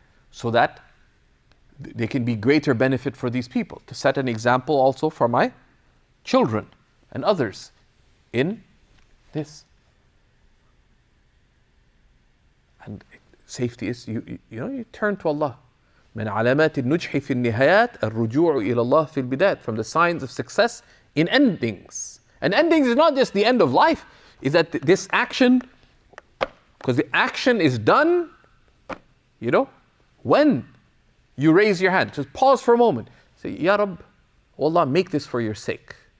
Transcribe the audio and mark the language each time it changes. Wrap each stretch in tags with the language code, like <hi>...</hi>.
<en>So that there can be greater benefit for these people. To set an example also for my children and others in this. And safety is, you turn to Allah.</en> <ar>من علامات النجح في النهايات الرجوع إلى الله في البدايات.</ar> <en>From the signs of success in endings. And endings is not just the end of life. Is that this action, because the action is done, when you raise your hand. Just pause for a moment. Say, Ya Rabb, oh Allah, make this for your sake.</en>